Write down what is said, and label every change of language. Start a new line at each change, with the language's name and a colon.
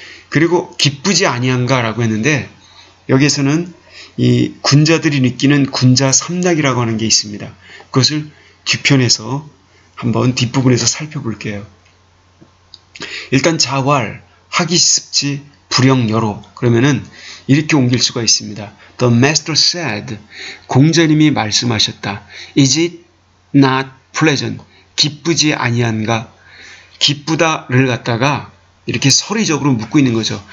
Korean: 그리고 기쁘지 아니한가 라고 했는데 여기에서는 이 군자들이 느끼는 군자 삼락이라고 하는 게 있습니다. 그것을 뒤편에서 한번 뒷부분에서 살펴볼게요. 일단 자왈, 하기습지, 불영여로 그러면은 이렇게 옮길 수가 있습니다.
English: The master said,
Korean: 공자님이 말씀하셨다.
English: Is it not pleasant?
Korean: 기쁘지 아니한가? 기쁘다를 갖다가 이렇게 서리적으로 묻고 있는 거죠.